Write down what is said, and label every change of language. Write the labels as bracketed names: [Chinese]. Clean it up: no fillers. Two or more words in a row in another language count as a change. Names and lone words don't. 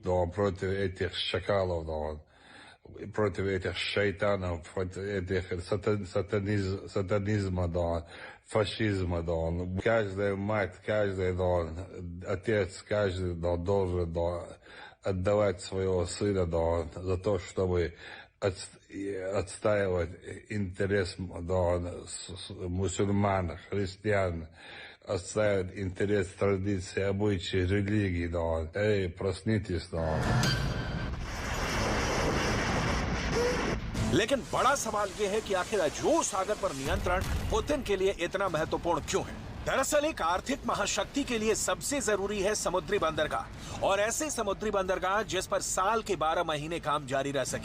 [Russian] против этих шакалов, против этих шайтанов, против этих сатанизма, фашизма, каждая мать, каждый отец, каждый должен отдавать своего сына за то, чтобы отстаивать интерес мусульман, христиан, отстаивать интерес традиций, обычаи, религии. Эй, проснитесь. [Hindi] लेकिन बड़ा सवाल यह है कि आखिर अजोव सागर पर नियंत्रण पुतिन के लिए इतना महत्वपूर्ण क्यों है। दरअसल एक आर्थिक महाशक्ति के लिए सबसे जरूरी है समुद्री बंदरगाह, और ऐसे समुद्री बंदरगाह जिस पर साल के 12 महीने काम जारी रह सके।